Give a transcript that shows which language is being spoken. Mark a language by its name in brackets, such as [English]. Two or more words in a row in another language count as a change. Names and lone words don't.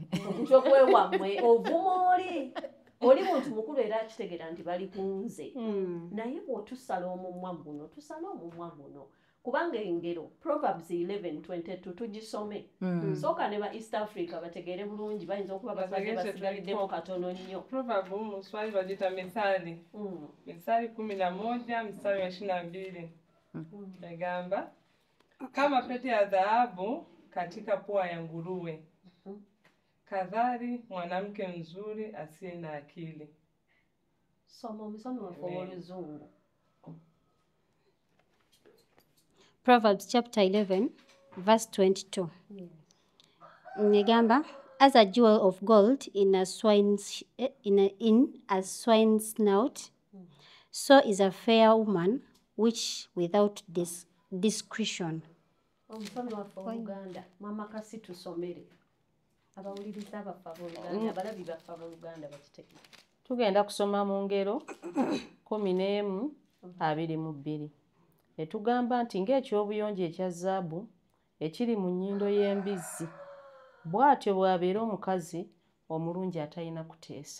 [Ganda] ogutwe gwewammwe ovuma oli muntu mukulu era akitegeera nti bali kunze naye bw'otusala omumwa guno tusale omumwa guno kubanga engero Proverbs 11:22 tugisome sooka ne ba East Africa bategeere bulungi bayinza okuba basigaliddemu katono nnyo Proverb mu Swahili bagita [Swahili] Methali Methali 11 mstari wa 22 egamba kama pete ya dhahabu katika pua ya nguruwe kadhari mwanamke mzuri asiye na akili. [Ganda] Soma omusomi waffe ow'oluzungu. [English] Proverbs chapter 11 verse 22. Negamba, as a jewel of gold in a swine's snout, so is a fair woman which without discretion. [Ganda] Omusomi waffe Oluganda, mama kasi tusomere. Abawuliriza baffe Oluganda, abalabi baffe Oluganda bakiteke. Tugenda kusoma mu ngero 11:22. Etugamba nti ng'ekyobuyonjo ekya zaabu ekiri mu nnyindo y'embizzi bw'atyo bw'abeera omukazi omulungi atalina kuteesa.